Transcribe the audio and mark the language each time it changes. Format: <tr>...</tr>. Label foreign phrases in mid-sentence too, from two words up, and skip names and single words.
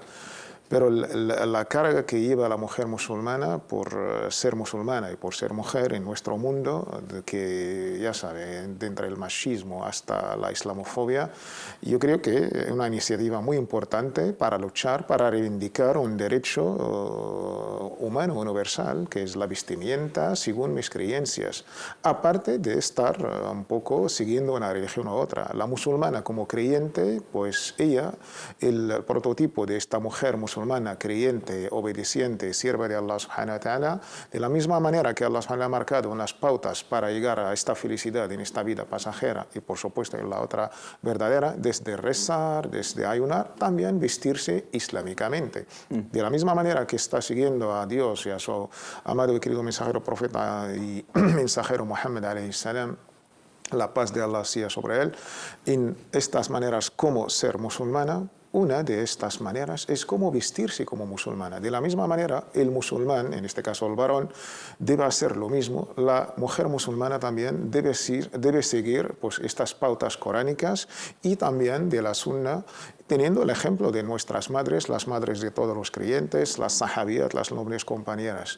<es>Pero la carga que lleva la mujer musulmana por ser musulmana y por ser mujer en nuestro mundo, que ya sabe, entre el machismo hasta la islamofobia, yo creo que es una iniciativa muy importante para luchar, para reivindicar un derecho humano universal, que es la vestimenta según mis creencias, aparte de estar un poco siguiendo una religión u otra. La musulmana como creyente, pues ella, el prototipo de esta mujer musulmana creyente, obediente, sierva de Allah</es> <ar>سبحانه وتعالى,</ar> <es>de la misma manera que Allah subhanahu ha marcado unas pautas para llegar a esta felicidad en esta vida pasajera y por supuesto en la otra verdadera, desde rezar, desde ayunar, también vestirse islámicamente. De la misma manera que está siguiendo a Dios y a su amado y querido mensajero profeta y mensajero Muhammad</es> <ar>عليه السلام,</ar> <es>la paz de Allah sea sobre él, en estas maneras como ser musulmana. Una de estas maneras es cómo vestirse como musulmana. De la misma manera, el musulmán, en este caso el varón, debe hacer lo mismo. La mujer musulmana también debe seguir, pues, estas pautas coránicas y también de la sunna, teniendo el ejemplo de nuestras madres, las madres de todos los creyentes, las sahabías, las nobles compañeras.</es>